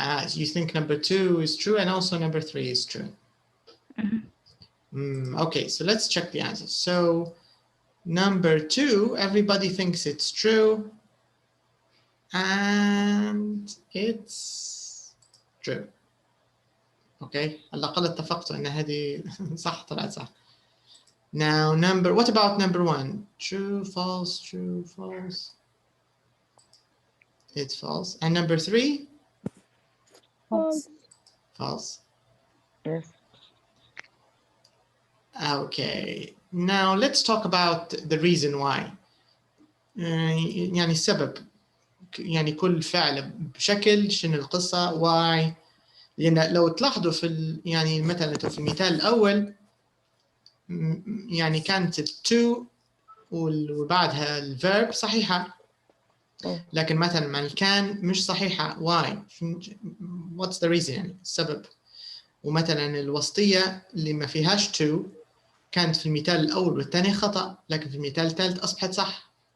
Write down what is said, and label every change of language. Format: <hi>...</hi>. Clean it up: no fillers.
<en>You think number 2 is true and also number 3 is true. Okay, so let's check the answers. So number 2, everybody thinks it's true, and it's true.</en> <ar>Okay, على الأقل اتفقتوا أن هذه صح طلعت صح.</ar> <en>Now what about number 1? True, false, true, false. It's false. And number 3? False. False. Yes. Okay, now let's talk about the reason why.</en> <ar>يعني السبب، يعني كل فعل بشكل، شنو القصة، why. لأن لو تلاحظوا في يعني مثلا في المثال الأول يعني كانت to وبعدها الverb صحيحة، لكن مثلا مع الكان مش صحيحة.</ar> <en>why؟ what's the reason؟</en> <ar>يعني السبب. ومثلا الوسطية اللي ما فيهاش to كانت في المثال الأول والثاني خطأ، لكن في المثال الثالث أصبحت صح.</ar>